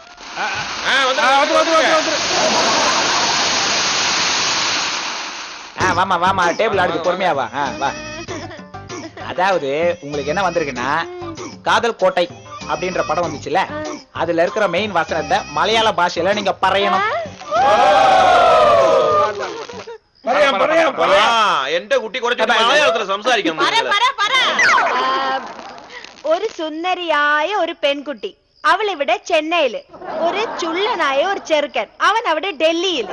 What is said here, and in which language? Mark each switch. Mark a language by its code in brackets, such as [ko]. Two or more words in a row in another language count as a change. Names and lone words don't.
[ta] வாமா வாமா டேபிள் அடுக்கு பொறுமையா வா. வா. அதாவது உங்களுக்கு என்ன வந்திருக்குன்னா காதல் கோட்டை அப்படின்ற படம் வந்துச்சுல, அதுல இருக்கிற மெயின் வசனத்தை மலையாள பாஷையில நீங்க பறையணும். [ml] എന്റെ കുട്ടി കുറച്ച് മലയാളത്തിൽ സംസാരിക്കണം. ഒരു സുന്ദരിയായ ഒരു പെൺകുട്ടി, അവൾ ഇവിടെ ചെന്നൈയില്. ഒരു ചുള്ളനായ ഒരു ചെറുക്കൻ, അവൻ അവിടെ ഡൽഹിയില്.